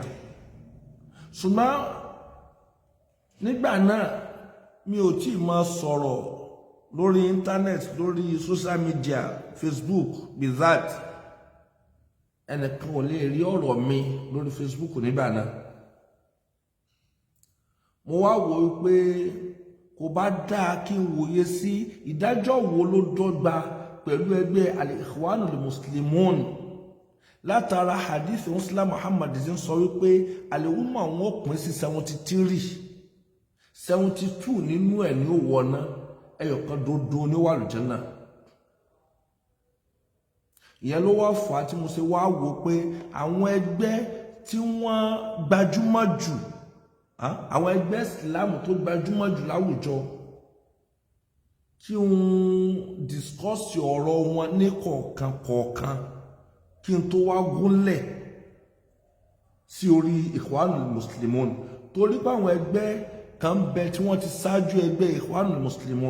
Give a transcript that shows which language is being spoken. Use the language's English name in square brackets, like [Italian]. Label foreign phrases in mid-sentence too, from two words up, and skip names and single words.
[Yoruba] Ṣùgbọ́n nígbà náà mi ò tí máa sọ̀rọ̀ lórí internet, lórí [English] social media, [Yoruba] Facebook bizat. Ẹnìkan ò lè rí ọ̀rọ̀ mi lórí Facebook nígbà náà. Mo wá wò pé kò bá dáa kí n wòye sí ìdájọ́ wo ló dọ́gba pẹ̀lú ẹgbẹ́ al-Ikhwan al-Muslimun látara hadith Muslim Muhammad ń sọ wípé al-umma wọn pín sí 72 nínú ẹ̀ ní ó wọná, ẹyọ̀kan dodo ní wà lùjánà. Ìyẹn ló wá fà á tí mo ṣe wá wò pé àwọn ẹgbẹ́ tí wọ́n gbajúmọ̀ jù, àwọn ẹgbẹ́ Islam tó gbajúmọ̀ jù láwùjọ, kí n discuss ọ̀rọ̀ wọn ní kọ̀ọ̀kan kí n tó wá gúnlẹ̀ sí orí Ikhwanul Muslimun, torí pé àwọn ẹgbẹ́ kan bẹ tí wọ́n ti ṣáájú ẹgbẹ́ Ikhwanul Muslimun.